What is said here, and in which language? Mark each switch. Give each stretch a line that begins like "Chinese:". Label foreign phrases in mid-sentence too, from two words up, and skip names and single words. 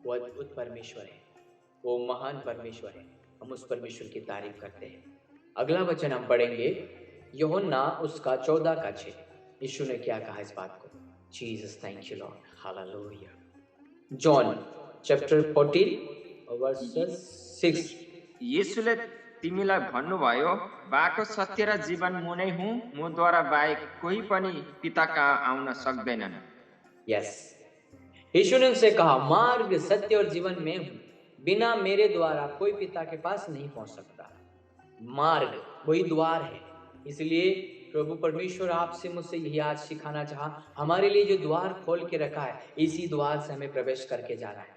Hindi: वो अद्भुत परमेश्वर है, वो महान परमेश्वर है, हम उस परमेश्वर की तारीफ करते हैं। अगला वचन हम पढ़ेंगे, यूहन्ना उसका 14 का 6। यीशु ने क्या कहा इस बात को? जीसस,
English: thank you Lord,
Hindi: हालेलुया।
English: John chapter 14 verses 6.
Nepali: यीशुले तिमीलाई भन्नुभयो, बाटो, सत्य र जीवन म नै हुँ, मद्वारा बाहेक कोही पनि पिता कहाँ आउन सक्दैनन्।
Hindi: यस, यीशु ने उनसे कहा, मार्ग, सत्य और जीवन में हूं, बिना मेरे द्वारा कोई पिता के पास नहीं पहुंच सकता। मार्ग वही द्वार है। इसलिए प्रभु परमेश्वर आपसे मुझसे यही आज सिखाना चाहा, हमारे लिए जो द्वार खोल के रखा है, इसी द्वार से हमें प्रवेश करके जाना है।